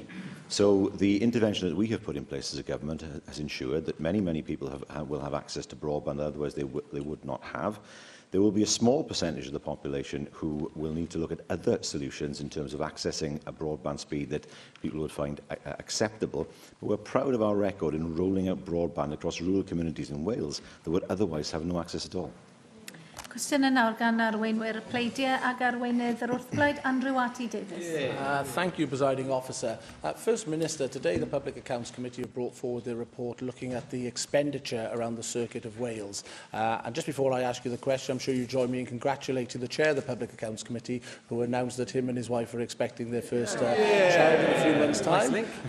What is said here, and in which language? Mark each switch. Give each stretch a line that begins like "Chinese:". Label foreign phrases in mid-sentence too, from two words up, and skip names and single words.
English: So the intervention that we have put in place as a government has ensured that many people will have access to broadband, otherwise they would not have. There will be a small percentage of the population who will need to look at other solutions in terms of accessing a broadband speed that people would find acceptable. But we're proud of our record in rolling out broadband across rural communities in Wales that would otherwise have no access at all.
Welsh: Cwestiwn yn nawr gan arweinwyr pleidiau ac arweinydd yr wrthblaid Andrew Davies.
English: Thank you, Presiding Officer. First Minister, today the Public Accounts Committee have brought forward their report looking at the expenditure around the Circuit of Wales. And just before I ask you the question, I'm sure you join me in congratulating the Chair of the Public Accounts Committee, who announced that him and his wife are expecting their first child in a few months' time.